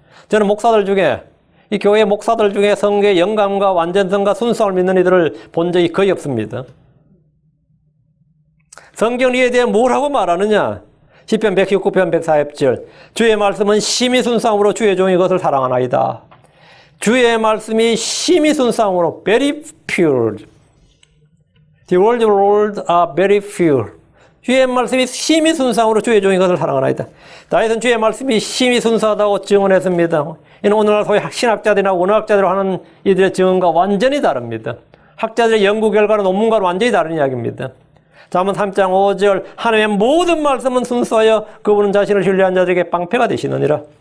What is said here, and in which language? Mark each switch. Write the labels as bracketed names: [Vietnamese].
[Korean] 저는 목사들 중에, 이 교회 목사들 중에 성경의 영감과 완전성과 순수함을 믿는 이들을 본 적이 거의 없습니다. 성경 이에 대해 뭘 하고 말하느냐? 시편 119편 140절 주의 말씀은 심히 순수함으로 주의 종이 그것을 사랑하나이다. 주의 말씀이 심히 순수함으로 [English] very pure. The word of the Lord are very pure. [Korean] 주의 말씀이 심히 순수함으로 주의 종이 그것을 사랑하나이다. 다윗은 주의 말씀이 심히 순수하다고 증언했습니다. 이는 오늘날 소위 신학자들이나 원어학자들이 하는 이들의 증언과 완전히 다릅니다. 학자들의 연구 결과는 논문과는 완전히 다른 이야기입니다. 잠언 3장 5절 하나님의 모든 말씀은 순수하여 그분은 자신을 신뢰한 자들에게 방패가 되시느니라.